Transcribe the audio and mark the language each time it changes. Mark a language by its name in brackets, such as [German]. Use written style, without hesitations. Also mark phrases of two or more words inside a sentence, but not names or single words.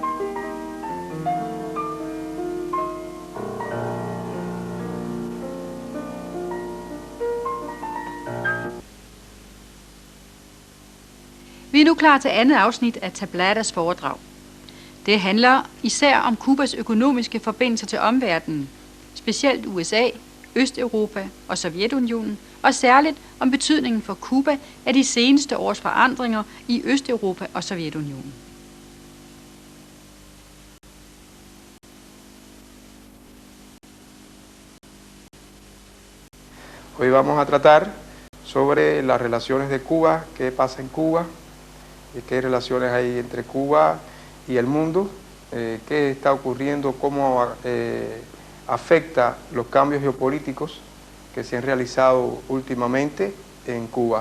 [Danish] nu klar til andet afsnit af Tablatas foredrag. Det handler især om Kubas økonomiske forbindelser til omverdenen, specielt USA, Østeuropa og Sovjetunionen, og særligt om betydningen for Kuba af de seneste års forandringer i Østeuropa og Sovjetunionen. [Spanish] Hoy vamos a tratar sobre las relaciones de Cuba, qué pasa en Cuba, qué relaciones hay entre Cuba y el mundo, qué está ocurriendo, cómo afecta los cambios geopolíticos que se han realizado últimamente en Cuba.